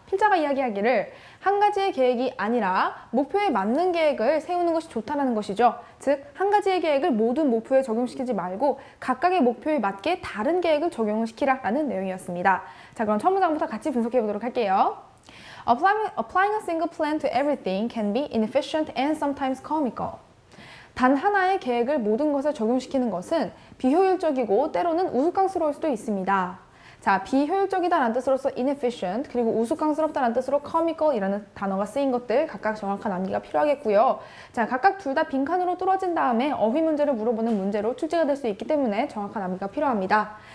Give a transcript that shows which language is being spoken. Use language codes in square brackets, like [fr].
[ko] 필자가 이야기하기를 한 가지의 계획이 아니라 목표에 맞는 계획을 세우는 것이 좋다는 것이죠. 즉, 한 가지의 계획을 모든 목표에 적용시키지 말고 각각의 목표에 맞게 다른 계획을 적용을 시키라 라는 내용이었습니다. 자, 그럼 첫 문장부터 같이 분석해 보도록 할게요. [en] Applying a single plan to everything can be inefficient and sometimes comical. [ko] 단 하나의 계획을 모든 것에 적용시키는 것은 비효율적이고 때로는 우스꽝스러울 수도 있습니다. 자, 비효율적이다라는 뜻으로서 inefficient, 그리고 우스꽝스럽다라는 뜻으로 comical이라는 단어가 쓰인 것들 각각 정확한 암기가 필요하겠고요. 자, 각각 둘 다 빈칸으로 뚫어진 다음에 어휘 문제를 물어보는 문제로 출제가 될 수 있기 때문에 정확한 암기가 필요합니다.